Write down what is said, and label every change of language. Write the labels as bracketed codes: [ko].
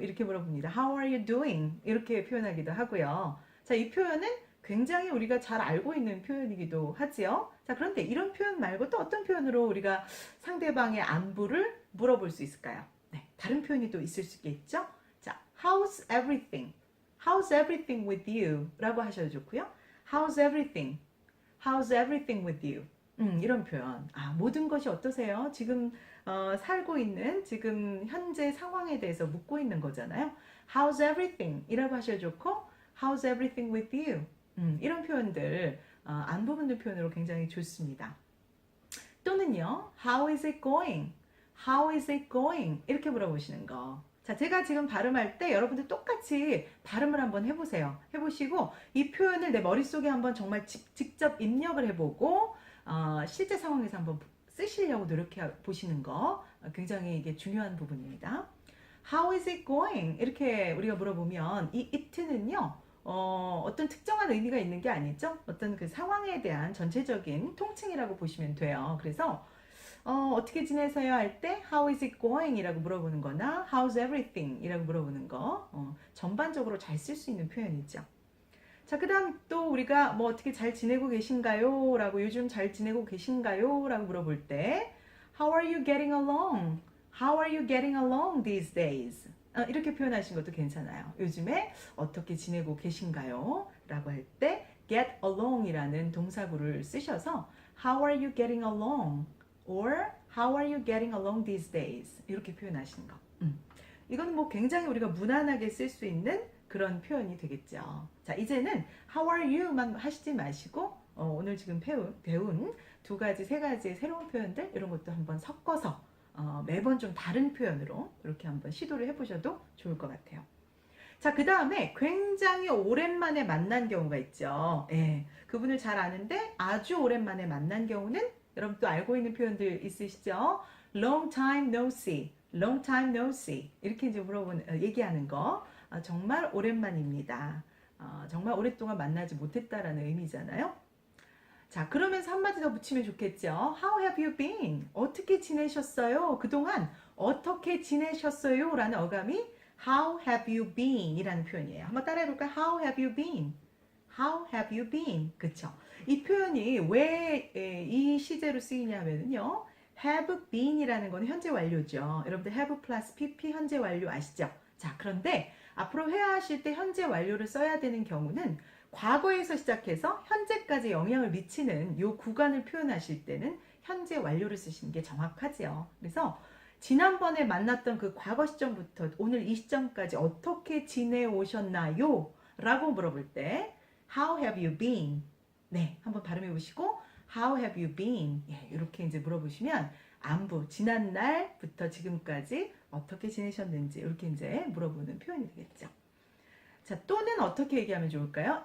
[ko] 이렇게 물어봅니다. [en] How are you doing? [ko] 이렇게 표현하기도 하고요. 자, 이 표현은 굉장히 우리가 잘 알고 있는 표현이기도 하지요. 자, 그런데 이런 표현 말고 또 어떤 표현으로 우리가 상대방의 안부를 물어볼 수 있을까요? 네, 다른 표현이 또 있을 수 있겠죠? [en] 자, How's everything? How's everything with you? [ko] 라고 하셔도 좋고요. [en] How's everything? How's everything with you? [ko] 이런 표현. 모든 것이 어떠세요? 지금 살고 있는 지금 현재 상황에 대해서 묻고 있는 거잖아요. [en] How's everything? [ko] 이라고 하셔도 좋고 [en] How's everything with you? [ko] 이런 표현들 안부 묻는 표현으로 굉장히 좋습니다. 또는요. [en] How is it going? How is it going? [ko] 이렇게 물어보시는 거. 자, 제가 지금 발음할 때 여러분들 똑같이 발음을 한번 해보세요. 해보시고 이 표현을 내 머릿속에 한번 정말 직접 입력을 해보고 실제 상황에서 한번 쓰시려고 노력해 보시는 거 굉장히 이게 중요한 부분입니다. [en] How is it going? [ko] 이렇게 우리가 물어보면 이 it는요 어떤 특정한 의미가 있는 게 아니죠. 어떤 그 상황에 대한 전체적인 통칭이라고 보시면 돼요. 그래서 어떻게 지내세요 할 때 [en] How is it going? [ko] 이라고 물어보는 거나 [en] How's everything? [ko] 이라고 물어보는 거 전반적으로 잘 쓸 수 있는 표현이죠. 자, 그 다음 또 우리가 뭐 어떻게 잘 지내고 계신가요? 라고 요즘 잘 지내고 계신가요? 라고 물어볼 때 [en] How are you getting along? How are you getting along these days? [ko] 이렇게 표현하시는 것도 괜찮아요. 요즘에 어떻게 지내고 계신가요? 라고 할 때 get along 이라는 동사구를 쓰셔서 [en] How are you getting along? Or How are you getting along these days? [ko] 이렇게 표현하시는 거. 이건 뭐 굉장히 우리가 무난하게 쓸 수 있는 그런 표현이 되겠죠. 자, 이제는 How are you만 하시지 마시고 오늘 지금 배운 두 가지, 세 가지의 새로운 표현들 이런 것도 한번 섞어서 매번 좀 다른 표현으로 이렇게 한번 시도를 해보셔도 좋을 것 같아요. 자, 그 다음에 굉장히 오랜만에 만난 경우가 있죠. 예, 그분을 잘 아는데 아주 오랜만에 만난 경우는 여러분 또 알고 있는 표현들 있으시죠? [en] Long time no see, long time no see [ko] 이렇게 이제 얘기하는 거 정말 오랜만입니다. 정말 오랫동안 만나지 못했다라는 의미잖아요. 자, 그러면서 한마디 더 붙이면 좋겠죠. [en] How have you been? [ko] 어떻게 지내셨어요? 그동안 어떻게 지내셨어요? 라는 어감이 [en] How have you been? [ko] 이라는 표현이에요. 한번 따라해볼까요? [en] How have you been? How have you been? [ko] 그쵸? 이 표현이 왜 이 시제로 쓰이냐면요. have been 이라는 건 현재 완료죠. 여러분들 have 플러스 pp 현재 완료 아시죠? 자, 그런데 앞으로 회화하실 때 현재 완료를 써야 되는 경우는 과거에서 시작해서 현재까지 영향을 미치는 이 구간을 표현하실 때는 현재 완료를 쓰시는 게 정확하지요. 그래서 지난번에 만났던 그 과거 시점부터 오늘 이 시점까지 어떻게 지내오셨나요? 라고 물어볼 때 [en] How have you been? [ko] 네, 한번 발음해 보시고 [en] How have you been? [ko] 예, 이렇게 이제 물어보시면 안부, 지난 날부터 지금까지 어떻게 지내셨는지 이렇게 이제 물어보는 표현이 되겠죠. 자, 또는 어떻게 얘기하면 좋을까요?